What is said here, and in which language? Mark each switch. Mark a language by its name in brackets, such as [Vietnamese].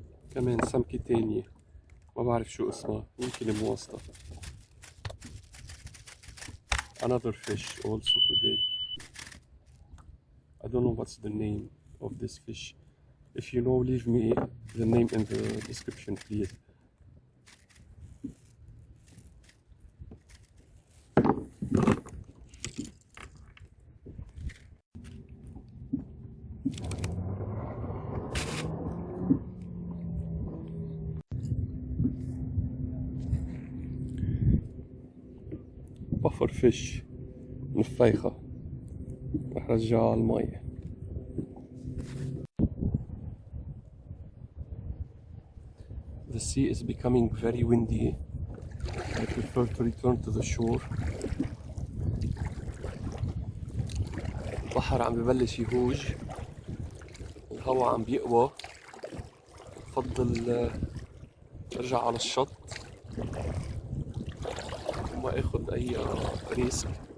[Arabic] كمان سمكة تانية ما بعرف شو اسمها، يمكن مواسطة. [English] Another fish also today. I don't know what's the name of this fish. If you know, leave me the name in the description please. Puffer fish نفايخة. [Arabic] رح رجعها على المي. [English] The sea is becoming very windy. I prefer to return to the shore. [Arabic] البحر عم ببلش يهوج، الهواء عم بيقوى. بفضل ارجع على الشط وما اخذ اي ريسك.